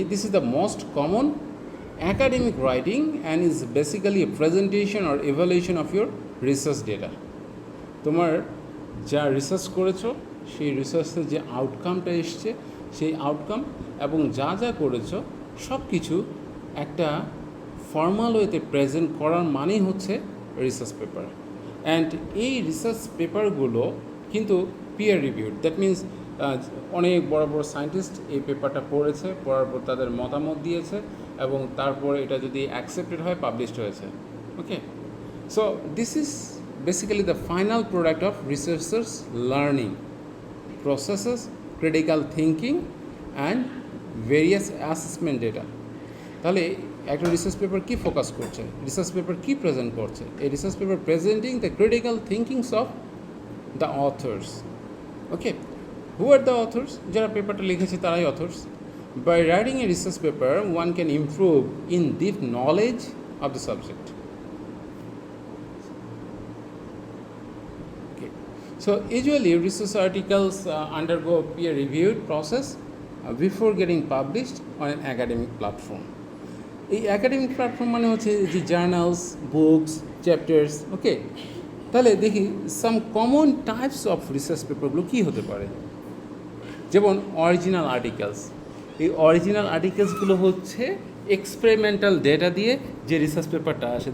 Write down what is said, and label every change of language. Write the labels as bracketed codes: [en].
[en] This is the most common academic writing and is basically a presentation or evaluation of your research data. [bn] তোমার যা research করেছো সেই রিসার্চের যে আউটকামটা এসছে সেই আউটকাম এবং যা যা করেছো সব কিছু একটা ফর্মাল ওয়েতে প্রেজেন্ট করার মানেই হচ্ছে রিসার্চ পেপার। অ্যান্ড এই রিসার্চ পেপারগুলো কিন্তু পিয়ার রিভিউড, [en] that means [bn] অনেক বড় বড় সায়েন্টিস্ট এই পেপারটা পড়েছে, পড়ার পর তাদের মতামত দিয়েছে এবং তারপর এটা যদি অ্যাকসেপ্টেড হয় পাবলিশড হয়েছে। [en] Okay, so this is basically the final product of researchers learning processes, critical thinking and various assessment data. [bn] তাহলে একটা রিসার্চ পেপার কী ফোকাস করছে, রিসার্চ পেপার কী প্রেজেন্ট করছে? [en] এই research paper presenting the critical thinkings of the authors. [bn] Okay, [en] Who are the authors? [bn] যারা পেপারটা লিখেছে তারাই authors. [en] By writing a research paper one can improve in deep knowledge of the subject. So usually research articles undergo peer-reviewed process before getting published on an academic platform. [bn] এই academic platform মানে হচ্ছে যে journals, books, chapters. ওকে, তাহলে দেখি [en] some common types of [bn] research পেপারগুলো কী হতে পারে। যেমন অরিজিনাল আর্টিকেলস। এই অরিজিনাল আর্টিকেলসগুলো হচ্ছে এক্সপেরিমেন্টাল ডেটা দিয়ে যে রিসার্চ পেপারটা আসে।